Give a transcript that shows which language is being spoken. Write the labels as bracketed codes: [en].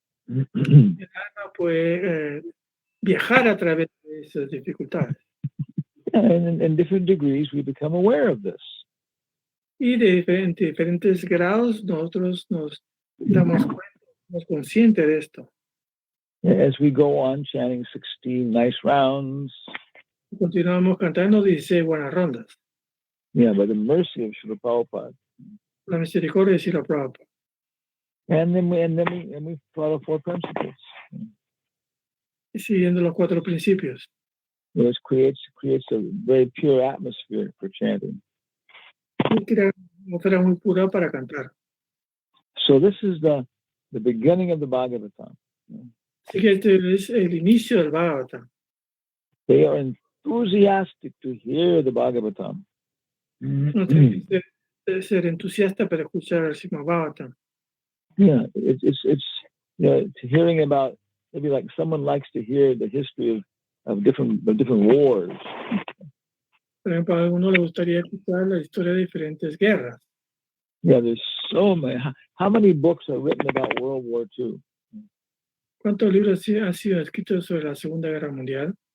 [es] el alma puede viajar a través de esas dificultades. [en] And in different degrees, we become aware of this. [es] Y de diferentes grados nosotros nos damos cuenta, somos conscientes de esto. [en] As we go on chanting 16 nice rounds, [es] Continuamos cantando 16 buenas rondas. [en] yeah, by the mercy of Srila Prabhupada. [es] La misericordia de Srila Prabhupada. [en] And then we follow 4 principles. [es] Y siguiendo los 4 principios. [en] Which creates a very pure atmosphere for chanting. [es] Y crea una atmósfera muy pura para cantar. [en] So this is the beginning of the Bhagavatam. [es] Así que este es el inicio del Bhagavatam. [en] They are enthusiastic to hear the Bhagavatam. [es] No tiene que ser entusiasta para escuchar el Srimad Bhagavatam. [en] Yeah, it's hearing about, maybe like someone likes to hear the history of different wars. [es] Por ejemplo, a alguno le gustaría escuchar la historia de diferentes guerras. [en] Yeah, there's so many. How many books are written about World War II? [es] ¿Cuántos libros han sido escritos sobre la Segunda Guerra Mundial?